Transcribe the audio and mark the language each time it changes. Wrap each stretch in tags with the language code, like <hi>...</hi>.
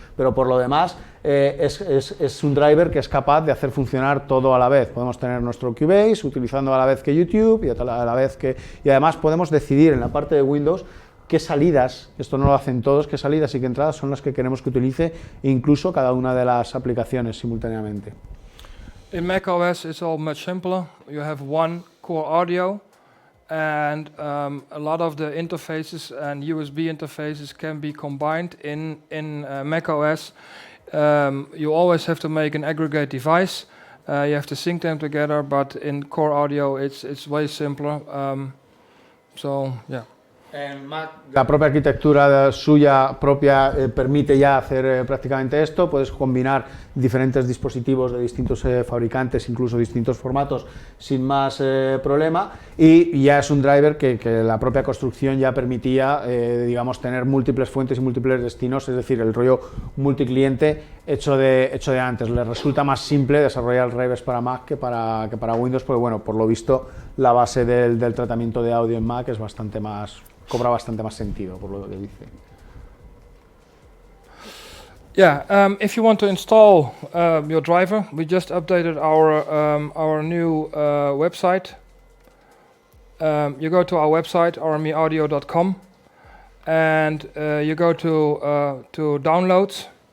<es>Pero por lo demás es un driver que es capaz de hacer funcionar todo a la vez. Podemos tener nuestro Cubase utilizando a la vez que YouTube y además podemos decidir en la parte de Windows qué salidas, esto no lo hacen todos, qué salidas y qué entradas son las que queremos que utilice incluso cada una de las aplicaciones simultáneamente.</es> <en>In macOS it's all much simpler. You have one core audio and a lot of the interfaces and USB interfaces can be combined in macOS. You always have to make an aggregate device. You have to sync them together, but in core audio it's way simpler. So yeah.</en> <es>En Mac, la propia arquitectura suya propia permite ya hacer prácticamente esto. Puedes combinar diferentes dispositivos de distintos fabricantes, incluso distintos formatos, sin más problema, y ya es un driver que la propia construcción ya permitía, digamos, tener múltiples fuentes y múltiples destinos, es decir, el rollo multicliente hecho de antes. Les resulta más simple desarrollar drivers para Mac que para Windows, porque bueno, por lo visto la base del tratamiento de audio en Mac es cobra bastante más sentido, por lo que dice.</es> <en>Yeah, if you want to install your driver, we just updated our new website. You go to our website, rmeaudio.com, and you go to downloads.</en>